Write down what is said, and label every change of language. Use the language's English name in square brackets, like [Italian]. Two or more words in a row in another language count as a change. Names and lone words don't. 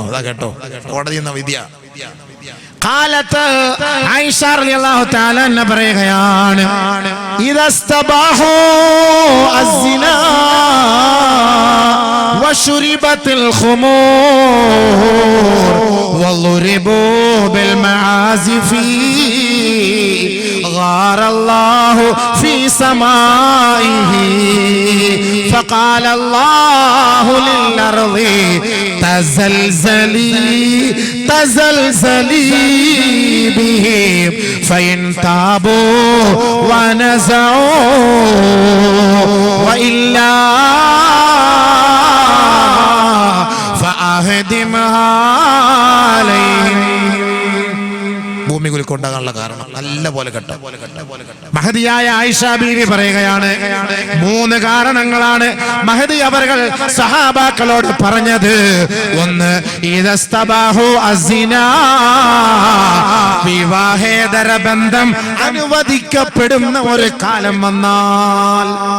[Malayalam] അതാ കേട്ടോ, കോടതി എന്ന വിദ്യ. കാലത്ത് ആയിഷ [Arabic] رضي الله تعالى عنها [Malayalam] പറയുകയാണ്, [Arabic] إذا استباحوا الزنا وشربت الخمور وضربت بالمعازف غار الله في سمائه فقال الله للأرض تزلزلي بهم فإن تابوا ونزعوا وإلا فأهدمها عليهم. [Malayalam] ഭൂമി കുലുക്കൊണ്ടാകാനുള്ള കാരണം നല്ല പോലെ കേട്ടോ. മഹദിയായ ആയിഷ ബീവി പറയുകയാണ്, 3 കാരണങ്ങളാണ് മഹദി അവർകൾ സഹാബാക്കളോട് പറഞ്ഞത്. ഒന്ന്, [Arabic] إذا استباحوا الزنا, [Malayalam] വിവാഹേതര ബന്ധം അനുവദിക്കപ്പെടുന്ന ഒരു കാലം വന്നാൽ.